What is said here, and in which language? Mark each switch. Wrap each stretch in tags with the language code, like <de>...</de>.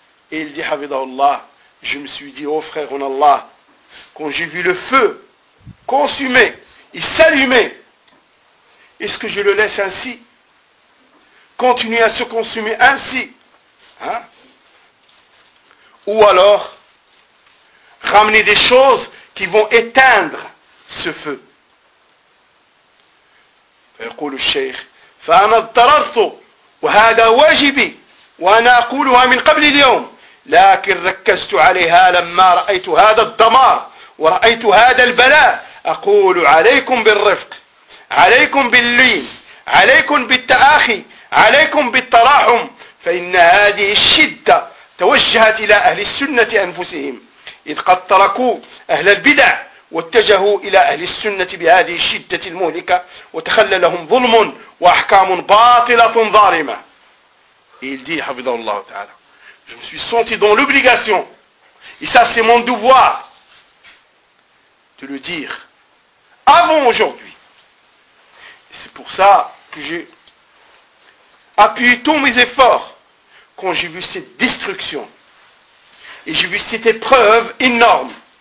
<fr>Et il dit, Hafidhahullah, je me suis dit, oh frère en Allah, quand j'ai vu le feu consumer et s'allumer, est-ce que je le laisse ainsi? Continuer à se consumer ainsi, hein? Ou alors ramener des choses qui vont éteindre ce feu.</fr> <ar>يقول الشيخ فأنا اضطررت وهذا واجبي وأنا أقولها من قبل اليوم لكن ركزت عليها لما رأيت هذا الدمار ورأيت هذا البلاء أقول عليكم بالرفق عليكم باللين عليكم بالتآخي عليكم بالتراحم فإن هذه الشدة توجهت إلى أهل السنة أنفسهم إذ قد تركوا أهل البدع واتجهوا إلى أهل السنة بهذه الشدة المهلكة وتخلى لهم ظلم وأحكام باطلة ظالمة.</ar> <fr>Il dit, Hafidhahullah Ta'ala, je me suis senti dans l'obligation, et ça c'est mon devoir, de le dire avant aujourd'hui. C'est pour ça que j'ai appuyé tous mes efforts quand j'ai vu cette destruction et j'ai vu cette épreuve énorme.</fr>